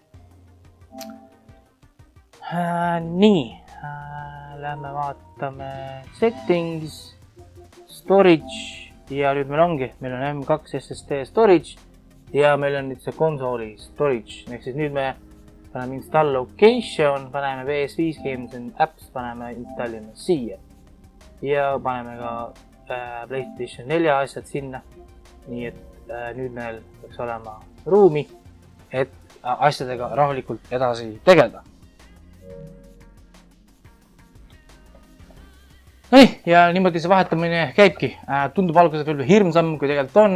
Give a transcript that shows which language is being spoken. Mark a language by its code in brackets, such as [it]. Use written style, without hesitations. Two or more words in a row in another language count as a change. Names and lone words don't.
[et] Nii, lähme vaatame [en] settings, storage [et] ja nüüd meil ongi, meil on M2 SSD storage ja meil on nüüd see konsooli storage, ehk siis nüüd me paneme [en] install location, [et] paneme [en] PS5 games and apps, [et] paneme installime siia ja paneme ka PlayStation 4 asjad sinna, nii et nüüd meil peaks olema ruumi, et asjadega rahulikult edasi tegeleda. Nii, ja niimoodi see vahetamine käibki, tundub alguses veel hirmsam, kui tegelikult on.